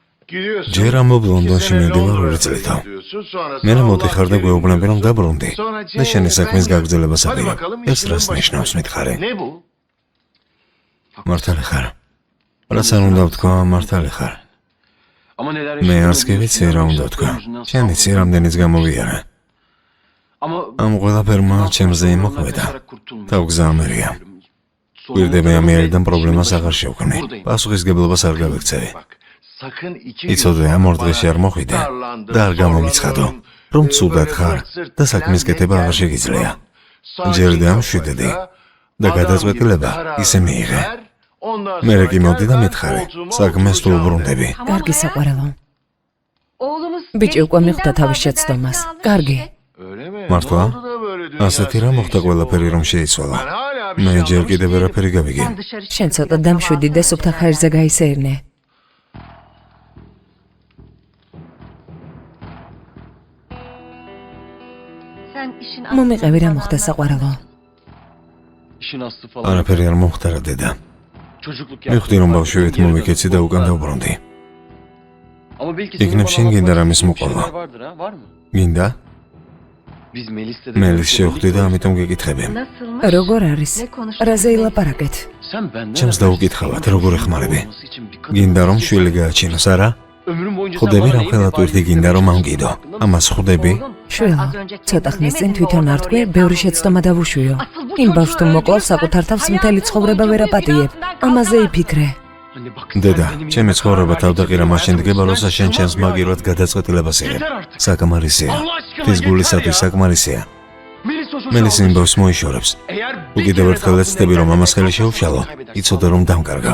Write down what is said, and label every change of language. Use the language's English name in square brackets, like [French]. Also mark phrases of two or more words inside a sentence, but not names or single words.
[Turkish] Gidiyorsun. [Georgian] ჯერ ამბობ ლონდონში [Turkish] 2 sene [Georgian] მივდივარ [Turkish] Londra'da [Georgian] 2 წლითო. [Turkish] gidiyorsun, sonrasında [Georgian] მერე [Turkish] Allah [Georgian] მოდიხარ და [Turkish] kerim [Georgian] გვეუბნები რომ [Turkish] diyorsun. [Georgian] დაბრუნდი [Turkish] Sonra [Georgian] და შენი [Turkish] ben [Georgian] საქმის [Turkish] gittim. [Georgian] გაგრძელებას [Turkish] Hadi [Georgian] აპირებ. [Turkish] bakalım [Georgian] ეს [Turkish] işinin [Georgian] რას [Turkish] başına. [Georgian] ნიშნავს მითხარი? [Turkish] Ne bu? [Georgian] მართალი ხარ? რაც არ უნდა ვთქვა, მართალი ხარ. [Turkish] Ama neler [Georgian] მე [Turkish] yaşadığını [Georgian] არც კი ვიცი რა უნდა ვთქვა. [Turkish] yüzünden [Georgian] შენ იცი რამდენიც გამოვიარა. [Turkish] Ama [Georgian] ამ ყველაფერმა ჩემზე იმოქმედა. თავგზა ამერია. გვირდები ამერიდან პრობლემას აღარ შევქმნი. პასუხისგებლობას არ გავიქცევი. [Turkish] sakın iki [Georgian] იცოდე, ამ ორ დღეში არ მოხვიდე და არ გამომიცხადო, რომ ცუდად ხარ და საქმის კეთება აღარ შეგიძლია. ჯერდე ამშვიდედი და გადაწყვეტილება ისე მიიღე. მერე კი მოდი და მითხარი, საქმეს თუ უბრუნდები. კარგი საყვარელო. [Turkish] Oğlumuz [Georgian] ბიჭი უკვე მიხვდა თავის შეცდომას. კარგი. [Turkish] Öyle mi? [Georgian] მართლა? [Turkish] Ne oldu da böyle dünya [Georgian] ასეთი რა მოხდა ყველაფერი რომ შეიცვალა. [Turkish] Ben hala bir [Georgian] მე [Turkish] şey [Georgian] ჯერ [Turkish] anlamış [Georgian] კიდევ [Turkish] değilim. [Georgian] ვერაფერი გავიგე. [Turkish] sen dışarı çık. [Georgian] შენ ცოტა დამშვიდი და სუფთა ხაერზე გაისეირნე. [Turkish] Sen işin [Georgian] მომიყევი რა მოხდა საყვარელო. [Turkish] İşin aslı falan. [Georgian] არაფერი არ მომხდა რა დედა. [Turkish] Çocukluk [Georgian] მივხვდი რომ ბავშვივით მომიქეცი და უკან დავბრუნდი. [Turkish] Ama belki [Georgian] იქნებ შენ გინდა რამის მოყოლა. [Turkish] vardır ha, var mı? [Georgian] გინდა? [Turkish] Biz Melis'te [Georgian] მელის შევხვდი და ამიტომ გეკითხები. [Turkish] nasılmış? [Georgian] როგორ არის? [Turkish] Ne konuştun? [Georgian] რაზე ილაპარაკეთ? [Turkish] Sen benden [Georgian] ჩემს დაუკითხავად, როგორ ეხმარები? [Turkish] olması için bir kadın- [Georgian] გინდა რომ შვილი გააჩინოს, არა? [Turkish] Ömrüm boyunca sen [Georgian] ხვდები [Turkish] bana [Georgian] რა [Turkish] neyin [Georgian] ხელა ტვირთი გინდა რომ ამგიდო. ამას ხვდები? შვილო, ცოტა ხნის წინ თვითონ არ თქვი, ბევრი შეცდომა დავუშვიო. იმ ბავშვს თუ მოკლავს, საკუთარ თავს მთელი ცხოვრება ვერ აპატიებ. ამაზე იფიქრე. [Turkish] Anne bak. [Georgian] დედა, [Turkish] sen benim [Georgian] ჩემი [Turkish] yanımda [Georgian] ცხოვრება [Turkish] kal. [Georgian] თავდაყირა მაშინ დგება, როცა შენ ჩემს მაგირად გადაწყვეტილებას იღებ. საკმარისია. ის გულისათვის საკმარისია. [Turkish] Melis o çocuğa [Georgian] მელის იმ [Turkish] alışır. [Georgian] ბავშვს მოიშორებს. [Turkish] Eğer [Georgian] თუ კიდევ ერთხელ ეცდები რომ ამას ხელი შეუშალო, იცოდე რომ დამკარგავ.